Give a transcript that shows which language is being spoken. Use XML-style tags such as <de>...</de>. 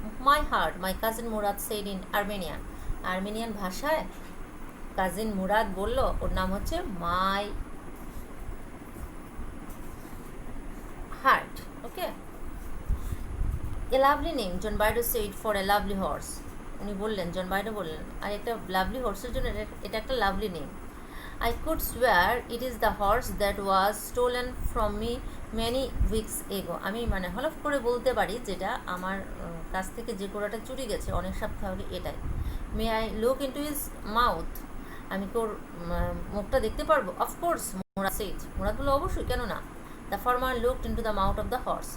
<en>my heart, my cousin Murad said in Armenian</en> <bn>ভাষায় cousin Murad বলল ওর নাম হচ্ছে my heart.</bn> <en>Okay, a lovely name John Byro said for a lovely horse.</en> <bn>উনি বললেন, জন বাইডো বললেন, আর একটা লাভলি হর্সের জন্য এটা একটা lovely name.</bn> <en>I could swear it is the horse that was stolen from me many weeks ago.</en> <bn>আমি হলফ করে বলতে পারি যেটা আমার কাছ থেকে যে ঘোড়াটা চুরি গেছে অনেক সপ্তাহ আগে এটাই।</bn> <en>may I look into his mouth,</en> <bn>আমি কি ওর মুখটা দেখতে পারবো?</bn> <en>of course Murad said,</en> <bn>মুরাদ বলল অবশ্যই, কেন না।</bn> <en>The farmer looked into the mouth of the horse.</en>